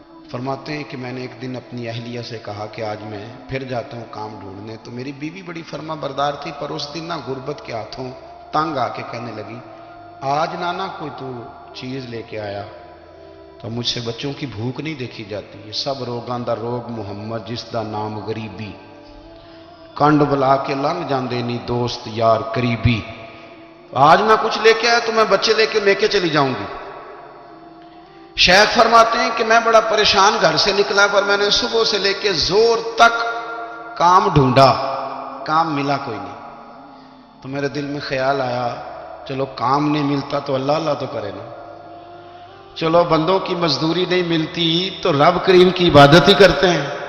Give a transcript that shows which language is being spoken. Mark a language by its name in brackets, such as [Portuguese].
[Urdu] فرماتے ہیں کہ میں نے ایک دن اپنی اہلیہ سے کہا کہ آج میں پھر جاتا ہوں کام ڈھونڈنے. تو میری بیوی بڑی فرما بردار تھی, پر اس دن نہ غربت کے ہاتھوں تنگ آ کے کہنے لگی آج نانا کوئی تو چیز لے کے آیا. تو مجھ سے بچوں کی بھوک نہیں دیکھی جاتی. [Punjabi] یہ سب روگاں دا روگ محمد جس دا نام غریبی, کنڈ بلا کے لنگ جاندے نہیں دوست یار قریبی. [Urdu] آج میں کچھ لے کے آیا تو میں بچے لے کے چلی جاؤں گی. شیخ فرماتے ہیں کہ میں بڑا پریشان گھر سے نکلا, پر میں نے صبح سے لے کے زور تک کام ڈھونڈا, کام ملا کوئی نہیں. تو میرے دل میں خیال آیا چلو کام نہیں ملتا تو اللہ اللہ تو کرے نا, چلو بندوں کی مزدوری نہیں ملتی تو رب کریم کی عبادت ہی کرتے ہیں.